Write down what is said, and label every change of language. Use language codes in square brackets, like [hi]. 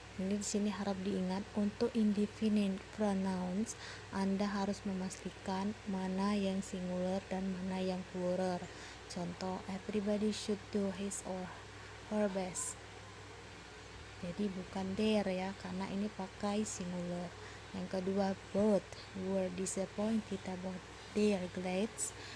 [id] Ini di sini harap diingat untuk indefinite pronouns Anda harus memastikan mana yang singular dan mana yang plural. Contoh, [en] everybody should do his or her best. [id] Jadi bukan their ya, karena ini pakai singular. Yang kedua, [en] both were disappointed about their grades.